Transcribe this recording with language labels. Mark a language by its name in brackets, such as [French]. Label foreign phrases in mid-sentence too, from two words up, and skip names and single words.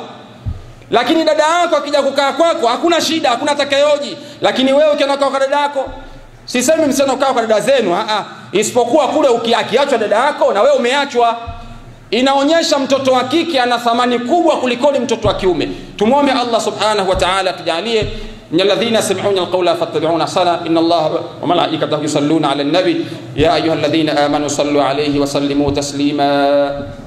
[Swahili] Lakini dada yako akija kukaa kwako hakuna shida, hakuna atakayeoji. Lakini wewe ukikaa kwa dada yako, sisemi mseno kaa kwa dada zenu, isipokuwa kule ukiachwa dada yako na wewe umeachwa. Inaonyesha mtoto wa kike ana thamani kubwa kuliko mtoto wa kiume. [Arabic] Tumuombe Allah سبحانه وتعالى tujalie من الذين يستمعون القول فاتبعون أحسنه. إن الله وملائكته يصلون على النبي يا أيها الذين آمنوا صلوا عليه وسلموا تسليما.